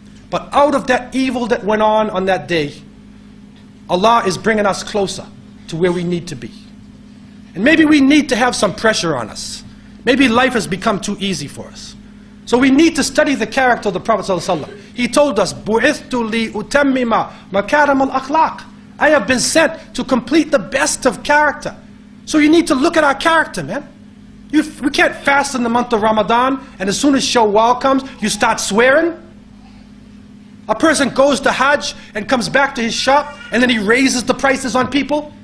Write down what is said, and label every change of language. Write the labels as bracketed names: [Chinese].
[English] But out of that evil that went on that day, Allah is bringing us closer to where we need to be. And maybe we need to have some pressure on us. Maybe life has become too easy for us. So we need to study the character of the Prophet ﷺ. He told us, [Arabic] بُعِثْتُ لِأُتَمِّمَ مَكَارِمَ الْأَخْلَاقِ. [English] I have been sent to complete the best of character. So you need to look at our character, man. We can't fast in the month of Ramadan, and as soon as Shawwal comes, you start swearing. A person goes to Hajj and comes back to his shop, and then he raises the prices on people.